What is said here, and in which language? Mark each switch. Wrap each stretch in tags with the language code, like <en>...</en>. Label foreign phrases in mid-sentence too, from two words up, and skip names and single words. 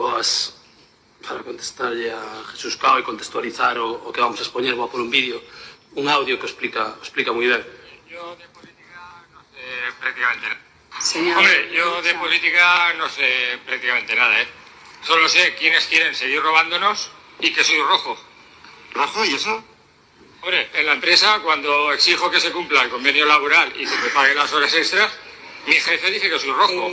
<gl>palabras para contestarlle a Jesús Cao e contextualizar o que vamos a expoñer. Vou por un vídeo, un audio que explica moi ben.</gl> <es>Yo de política no sé prácticamente nada. Señor, Hombre, yo de política no sé prácticamente nada, ¿eh? Solo sé quiénes quieren seguir robándonos y que soy rojo. ¿Rojo? ¿Y eso? Hombre, en la empresa, cuando exijo que se cumpla el convenio laboral y que me paguen las horas extras, mi jefe dice que soy rojo.</es>